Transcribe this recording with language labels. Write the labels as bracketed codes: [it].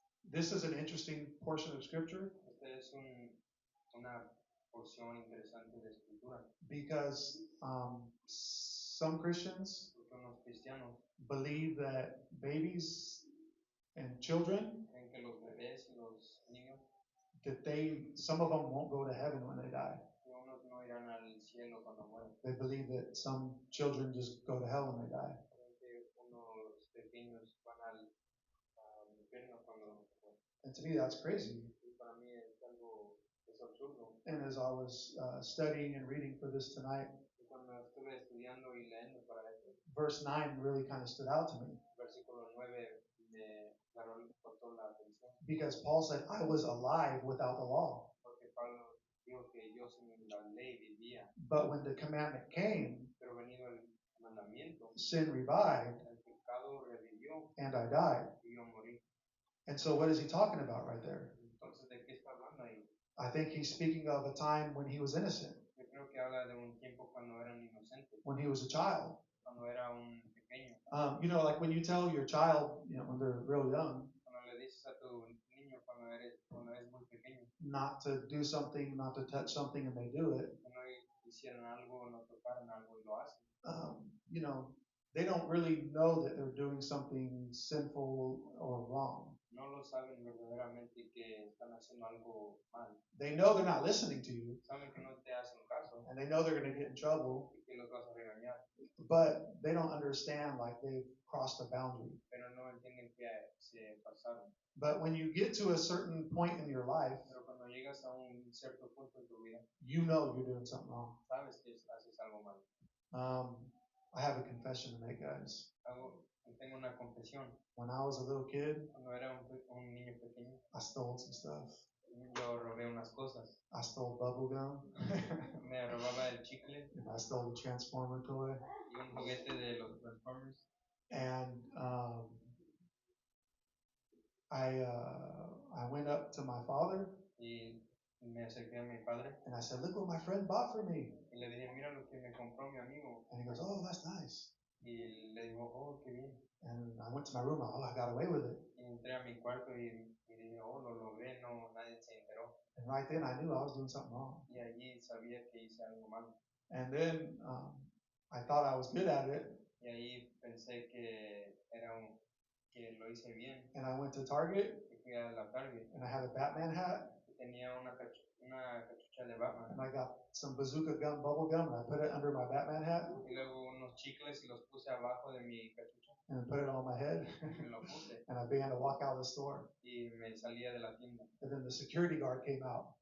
[en] This is an interesting portion of scripture [es] Esta es una porción interesante de escritura, [en] because some Christians [es] porque unos cristianos [en] believe that babies and children, [es] creen que los bebés y los niños, [en] that some of them won't go to heaven when they die. [es] que unos no irán al cielo cuando mueren, [en] They believe that some children just go to hell when they die. [es] creen que unos pequeños van al infierno cuando mueren. [en] And to me, that's crazy. [es] Y para mí es absurdo. [en] And as I was studying and reading for this tonight, [es] Y cuando estuve estudiando y leyendo para esto, [en] verse 9 really kind of stood out to me [es] versículo 9 me cortó la atención, [en] because Paul said, I was alive without the law. [es] porque Pablo dijo que yo sin la ley vivía, [en] But when the commandment came, [es] pero venido el mandamiento, [en] sin revived [es] el pecado revivió [en] and I died. [es] y yo morí. [en] And so what is he talking about right there? [es] Entonces, ¿de qué está hablando ahí? [en] I think he's speaking of a time when he was innocent, [es] Yo creo que habla de un tiempo cuando eran inocentes, [en] when he was a child. [es] cuando era un pequeño. [en] Like when you tell your child, when they're real young, [es] Cuando le dices a tu niño cuando es muy pequeño, [en] not to do something, not to touch something, and they do it, [es] que no hicieran algo, no tocaran algo y lo hacen. [en] They don't really know that they're doing something sinful or wrong. [es] No lo saben verdaderamente que están haciendo algo mal. [en] They know they're not listening to you, [es] Saben que no te hacen caso [en] and they know they're going to get in trouble, [es] y que los vas a regañar, [en] but they don't understand like they've crossed a boundary. [es] pero no entienden que se pasaron. [en] But when you get to a certain point in your life, [es] Pero cuando llegas a un cierto punto en tu vida, [en] you know you're doing something wrong. [es] sabes que haces algo mal. [en] I have a confession to make, guys. [es] Tengo una confesión. [en] When I was a little kid, [es] Cuando era un niño pequeño, [en] I stole some stuff. [es] yo robé unas cosas. [en] I stole bubble gum, [es] Me robaba el chicle [en] and I stole the Transformer toy. [es] y un juguete de los Transformers. [en] And I went up to my father [es] Y me acerqué a mi padre [en] and I said, "Look what my friend bought for me." [es] y le dije, mira lo que me compró mi amigo. [en] And he goes, "Oh, that's nice." [es] Y le digo, oh, qué bien. [en] And I went to my room. Oh, I got away with it. [es] Y entré a mi cuarto y dije, oh, lo logré, no, nadie se enteró. [en] And right then I knew I was doing something wrong. [es] Y allí sabía que hice algo malo. [en] And then I thought I was good at it. [es] Y ahí pensé que que lo hice bien. [en] And I went to Target [es] Y fui a la Target. [en] and I had a Batman hat. [es] Y tenía una cachucha de Batman. [en] And I got some bazooka gum, bubble gum, and I put it under my Batman hat [es] Y luego unos chicles y los puse abajo de mi cachucha. [en] and put it on my head. [es] Y me lo puse. [en] And I began to walk out of the store. [es] Y me salía de la tienda. [en] And then the security guard came out